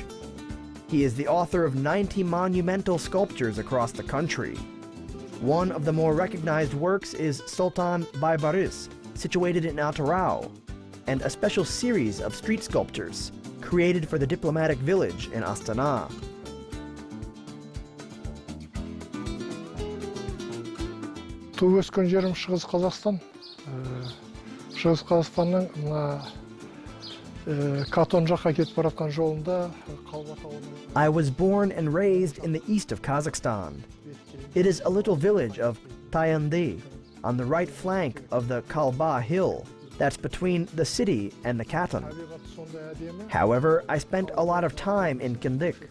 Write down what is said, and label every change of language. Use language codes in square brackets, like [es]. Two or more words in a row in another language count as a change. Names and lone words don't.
[en] He is the author of 90 monumental sculptures across the country. One of the more recognized works is Sultan Baybaris, situated in Altarau, and a special series of street sculptures created for the diplomatic village in Astana. [kk] Туып-өскен жерім Шығыс Қазақстан. Шығыс Қазақстанның Катон жаққа кетіп баратқан жолында [en] I was born and raised in the east of Kazakhstan. It is a little village of Tayandi on the right flank of the Kalba hill that's between the city and the Katon. However, I spent a lot of time in Kindik.